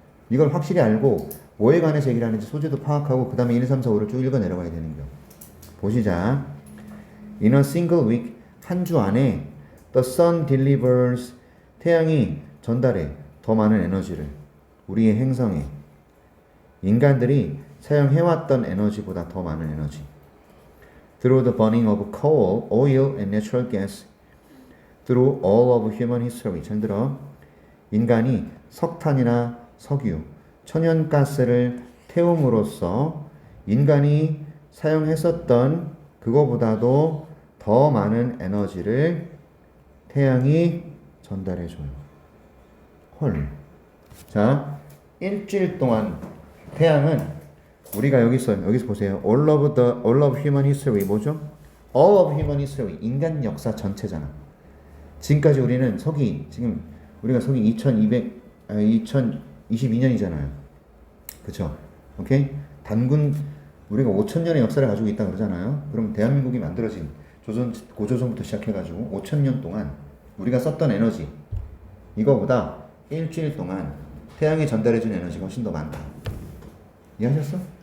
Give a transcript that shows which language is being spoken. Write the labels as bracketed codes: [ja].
[ko] 이걸 확실히 알고 뭐에 관해서 얘기를 하는지 소재도 파악하고 그 다음에 1, 2, 3, 4, 5를 쭉 읽어 내려가야 되는 거야. 보시자. [en] In a single week, [ko] 한 주 안에 [en] the sun delivers, [ko] 태양이 전달해 더 많은 에너지를 우리의 행성에 인간들이 사용해왔던 에너지보다 더 많은 에너지. [en] Through the burning of coal, oil, and natural gas, through all of human history. [ko] 잘 들어. 인간이 석탄이나 석유, 천연가스를 태움으로써 인간이 사용했었던 그거보다도 더 많은 에너지를 태양이 전달해줘요. 헐. 자, 일주일 동안 태양은 우리가 여기서 보세요. [en] All of human history [ko] 뭐죠? [en] All of human history. [ko] 인간 역사 전체잖아. 지금까지 우리는 지금 우리가 서기 2022년이잖아요. 그쵸? 오케이? 단군, 우리가 5,000년의 역사를 가지고 있다 그러잖아요. 그럼 대한민국이 만들어진 고조선부터 시작해가지고 5,000년 동안 우리가 썼던 에너지, 이거보다 일주일 동안 태양이 전달해준 에너지가 훨씬 더 많다. 이해하셨어?